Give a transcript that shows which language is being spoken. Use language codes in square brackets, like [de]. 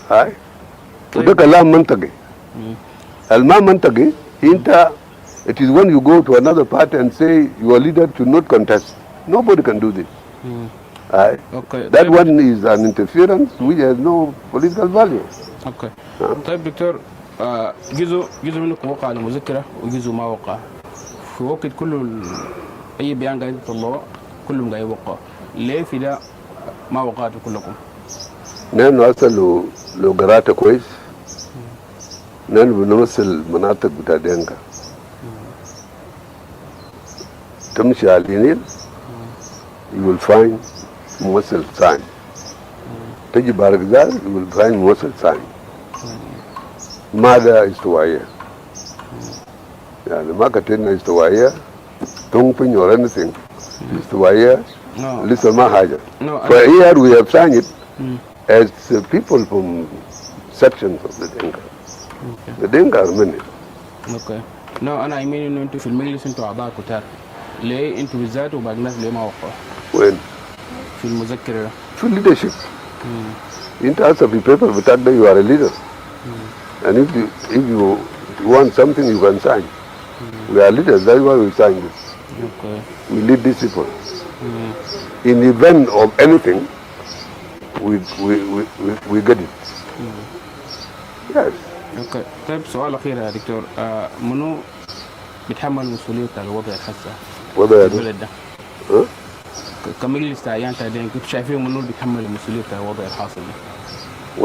[ar] هاي. وده كلام منطقي. الما منطقي انت [en] it is when you go to another party and say your leader should not contest. Nobody can do this. Okay. That one is an interference which has no political value. Okay. [ar] طيب دكتور جزء منكم وقع على مذكرة وجزء ما وقع. في وقت كله أي بيان قاعد يطلعوه كلهم قاعد يوقع. ليه في ده ما وقعتوا كلكم؟ نحن أصلا لو قرأت كويس نحن بنمثل مناطق بتاع دينكا. تمشي على النيل [en] you will find [ar] ممثل sign. تجي بارغزال [en] you will find [ar] ممثل sign. ماذا استوائية؟ يعني ما كتبنا استوائية تنقل or anything. استوائية لسه ما حاجة. [en] For here we have signed it as people from sections of the Dinka. The Dinka are many. Okay. [ar] No, أنا أيمين إنه أنتوا في المجلس أنتوا أعضاء كتار. ليه أنتوا بالذات وباقي الناس ليه ما وقعوا؟ وين؟ في المذكرة. في leadership. أنت أصلا في paper بتاعك ده [en] you are a leader. And if you want something you can sign. We are leaders, that's why we sign this. Okay. We lead these people. In the event of anything, we get it. Yes. Okay. [ar] طيب سؤال أخير يا دكتور منو بيتحمل مسؤولية الوضع الحسا؟ وضع البلد ده؟ كمجلس تعيان تعدين كنت شايفين منو بيتحمل مسؤولية الوضع الحاصل ده؟